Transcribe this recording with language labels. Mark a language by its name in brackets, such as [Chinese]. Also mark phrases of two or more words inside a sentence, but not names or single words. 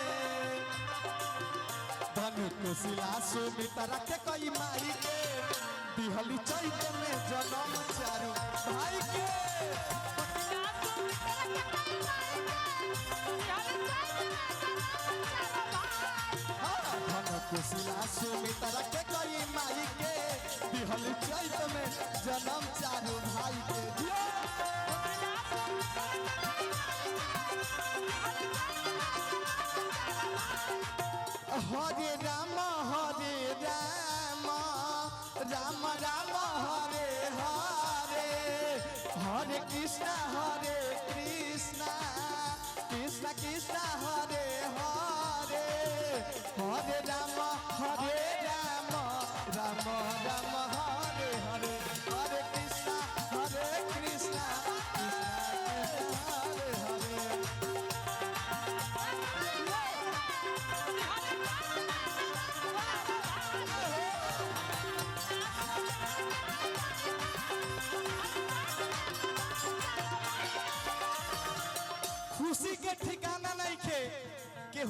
[Bhojpuri] धन कोशिला सुमित्रा के कई माई के दिहली चैत में जन्म चारू भाई के धन कोशिला सुमित्रा के कई माई के दिहली चैत में जन्म चारू भाई के [Sanskrit] हरे राम राम राम हरे हरे हरे कृष्णा कृष्ण कृष्ण हरे हरे हरे राम राम राम हरे हरे हरे कृष्णा कृष्ण कृष्ण हरे हरे [Bhojpuri] खुशी के ठिकाना नहीं खे केहू